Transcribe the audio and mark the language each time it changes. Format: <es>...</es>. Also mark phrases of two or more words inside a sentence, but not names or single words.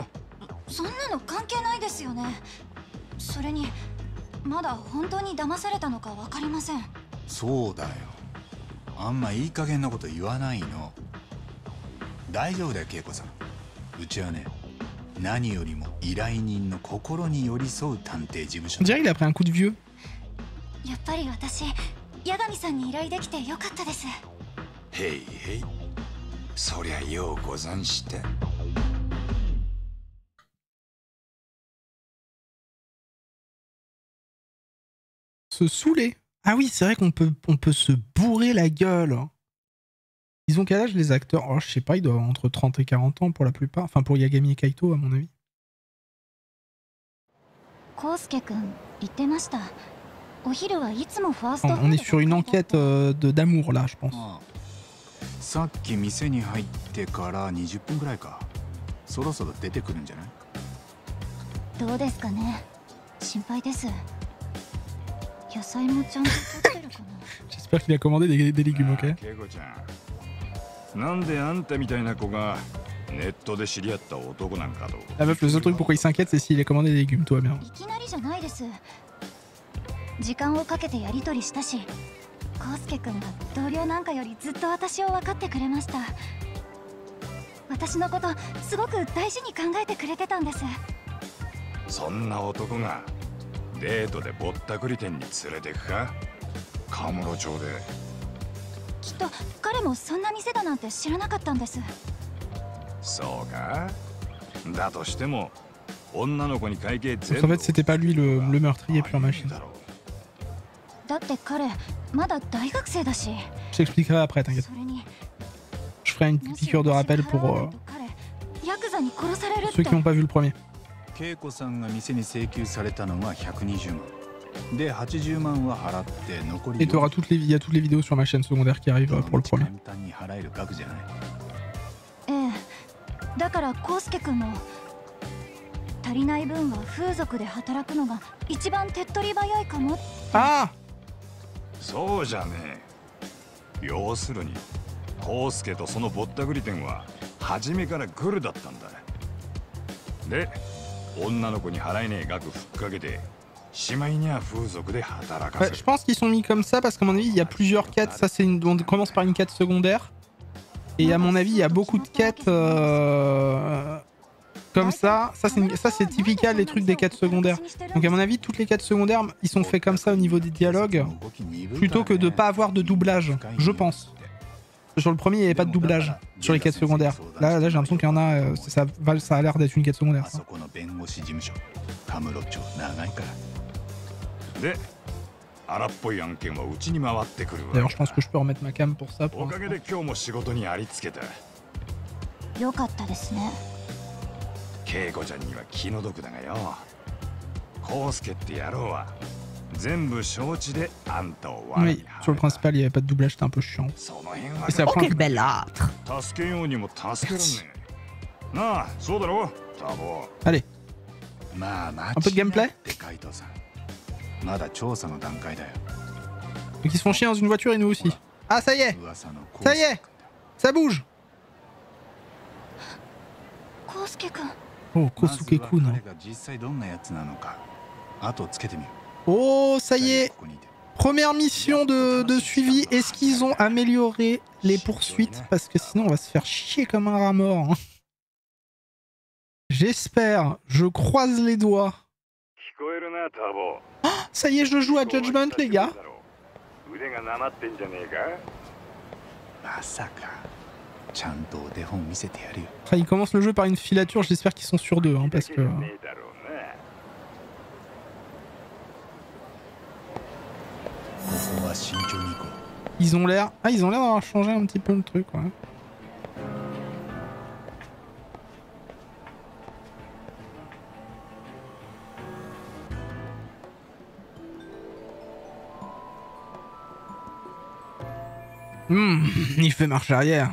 <ja>そんなの関係ないですよね。それにまだ本当に騙されたのか分かりません。そうだよ。あんまいい加減なこと言わないの。大丈夫だよ恵子さん。うちはね、何よりも依頼人の心に寄り添う探偵事務所。</ja> <fr>On dirait qu'il a pris un coup de vieux.</fr> <ja>やっぱり私、八神さんに依頼できてよかったです。へいへい。そりゃようござんした。</ja> <fr>Se saouler. Ah oui, c'est vrai qu'on peut se bourrer la gueule. Ils ont quel âge les acteurs? Oh, je sais pas, ils doivent avoir entre 30 et 40 ans pour la plupart. Enfin, pour Yagami et Kaito, à mon avis. On est sur une enquête d'amour là, je pense.</fr> <ja>さっき店に入ってから20分ぐらいか。そろそろ出てくるんじゃない？どうですかね。心配です。野菜もちゃんと取ってるかな。</ja> <fr>J'espère qu'il a commandé des légumes, ok?</fr> <ja>恵子ちゃん、なんであんたみたいな子がネットで知り合った男なんかと。</ja> <fr>La meuf, le seul truc pourquoi il s'inquiète, c'est s'il a commandé des légumes, tout va bien.</fr> <ja>いきなりじゃないです。時間をかけてやり取りしたし、康介くんが同僚なんかよりずっと私を分かってくれました。私のことすごく大事に考えてくれてたんです。そんな男がデートでぼったくり店に連れてくか？カムロ町で。きっと彼もそんな店だなんて知らなかったんです。そうか？だとしても女の子に会計</ja> <fr>En</fr> <ja>全部。</ja> <fr>fait, c'était pas lui le meurtrier pure machine.</fr> <ja>だって彼まだ大学生だし。</ja> <fr>Je t'expliquerai après, t'inquiète.</fr> <ja>それに</ja> <fr>Je ferai une petite piqûre de rappel pour</fr> <ja>ヤクザに殺されるっ</ja> <fr>ceux</fr> <ja>て。</ja> <fr>qui n'ont pas vu le premier.</fr> <ja>恵子さんが店に請求されたのが120万。で、80万は払って残り。</ja> <fr>Et t'auras il y a toutes les vidéos sur ma chaîne secondaire qui arrivent pour le premier.</fr> <ja>簡単に払える額じゃない。ええ。だから康介くんも足りない分は風俗で働くのが一番手っ取り早いかも。 Ah! そうじゃねえ。要するに康介とそのぼったくり店は初めからグルだったんだ。で、女の子に払えねえ額ふっかけてしまいには風俗で働かせ</ja> <fr>Ouais,</fr> <ja>る。</ja> <fr>je pense qu'ils sont mis comme ça parce qu'à mon avis, il y a plusieurs quêtes. Ça, c'est on commence par une quête secondaire. Et à mon avis, il y a beaucoup de quêtes comme ça. Ça, c'est typical les trucs des quêtes secondaires. Donc à mon avis, toutes les quêtes secondaires, ils sont faits comme ça au niveau des dialogues. Plutôt que de pas avoir de doublage, je pense. Sur le premier, il n'y avait pas de doublage sur les quêtes secondaires. Là j'ai l'impression qu'il y en a. Ça a l'air d'être une quête secondaire. Ça.</fr> <ja>で荒っぽい案件はうちに回ってくるわ。</ja> <fr>D'ailleurs, je pense que je peux remettre ma cam pour ça.</fr> <ja>おかげで今日も仕事にありつけた。よかったですね。恵子ちゃんには気の毒だがよ。康介って野郎は全部承知であんたを悪</ja> <fr>Oui, sur le principal, il n'y avait pas de doublage, c'était un peu chiant.</fr> <ja>その辺は</ja> <fr>Et c'est la Oh, première- quel bellâtre!</fr> <ja>助けようにも助けらんねえ。なあ、そうだろ多忙。</ja> <fr>Allez,</fr> <ja>まあ間違</ja> <fr>un peu de</fr> <ja>いない</ja> <fr>gameplay.</fr> <ja>ってカイトさん。まだ調査の段階だよ。</ja> <fr>Donc ils se font chier dans une voiture et nous aussi. Ah, ça y est,</fr> <ja>噂の</ja> <fr>ça y est, ça bouge.</fr> <ja>康介くん。 Oh, まずは Kosuke-kun. 彼が実際どんなやつなのか。後をつけてみる。</ja> <fr>Oh, ça y est. ここにいて。 Première mission de suivi. Est-ce qu'ils ont amélioré les poursuites? Parce que sinon, on va se faire chier comme un rat mort. Hein. J'espère. Je croise les doigts.</fr> <ja>聞こえるな、多忙。</ja> <fr>Ça y est, je joue à Judgment, les gars.</fr> <ja>腕がなまってんじゃねえか。まさか。ちゃんとお手本見せてやるよ。</ja> <fr>Après, ils commencent le jeu par une filature. J'espère qu'ils sont sur deux. Hein, parce que...</fr> <ja>ねえだろうな。ここは慎重に行こう。</ja> <fr>Ils ont l'air... Ah, ils ont l'air d'avoir changé un petit peu le truc, ouais. Il fait marche arrière.</fr>